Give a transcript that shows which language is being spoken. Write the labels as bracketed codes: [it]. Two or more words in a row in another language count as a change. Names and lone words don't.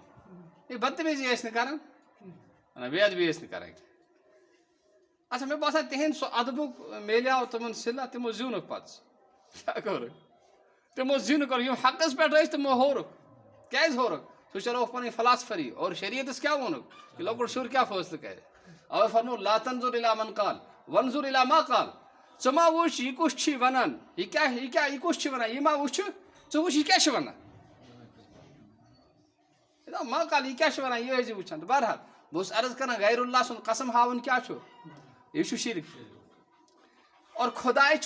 [ks] ہے بدتمیٖزی ٲسۍ نہٕ کران نہ بے ادبی ٲسۍ نہٕ کران اچھا مےٚ باسان تِہنٛدِ سُہ اَدبُک میلیو تِمن صِلہ تِمو زیوٗنُکھ پَتہٕ کیٛاہ کوٚرُکھ تِمو زیوٗنُکھ یِم حقَس پٮ۪ٹھ ٲسۍ تِمو ہوٚرُکھ کیٛازِ ہوٚرُکھ سُہ چلووُکھ پَنٕنۍ فلاسفٔری اور شریعتَس کیٛاہ ووٚنُکھ کہِ لۄکُٹ شُر کیٛاہ فٲصلہٕ کَرِ اَوَے فرمو [ar] لا تنظر الی من قال وانظر الی ما قال [ks] ژٕ ما وٕچھ یہِ کُس چھُے وَنان یہِ کُس چھُ وَنان یہِ ما وٕچھِ ژٕ وٕچھ یہِ کیٛاہ چھُ وَنان [ar] ما قال [ks] یہِ کیٛاہ چھُ وَنان یہِ ٲسۍ زِ وٕچھان تہٕ بہرحال بہٕ اوسُس عرض کران غیر اللہ سُنٛد قسم ہاوُن کیٛاہ چھُ یہِ چھُ شِرک اور خۄداے چھُ